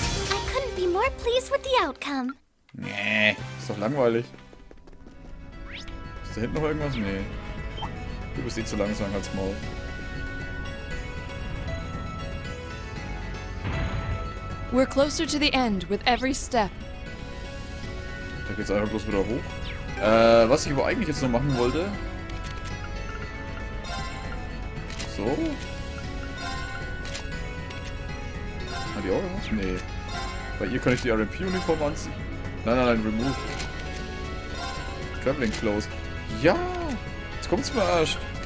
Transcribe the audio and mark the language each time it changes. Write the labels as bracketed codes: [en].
[en] I couldn't be more pleased with the outcome. [de] Nee, ist doch langweilig. Ist da hinten noch irgendwas? Nee. Du bist eh zu langsam als Maul. [en] We're closer to the end with every step. [de] Da geht's einfach bloß wieder hoch. Was ich aber eigentlich jetzt noch machen wollte. So. Hat die auch was? Nee. Bei ihr kann ich die RMP-Uniform anziehen. Nein, remove. Traveling Clothes. Ja! Jetzt kommt's mir erst.